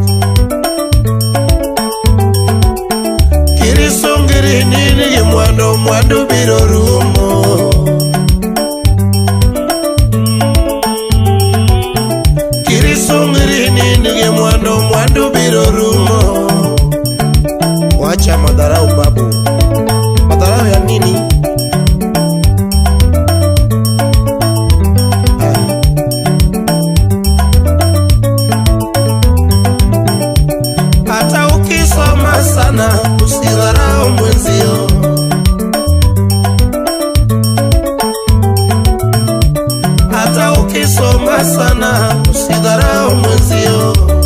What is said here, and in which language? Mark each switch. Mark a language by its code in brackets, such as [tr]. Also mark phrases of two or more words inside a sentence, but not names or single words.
[luo] Kirisungiri nini ji mwandu biro rumo Kirisungiri nini ji mwandu biro rumo [sw] Wacha madharau babu Madharau ya nini? Hata ukisoma sana usidharau mwenzio Hata ukisoma sana usidharau mwenzio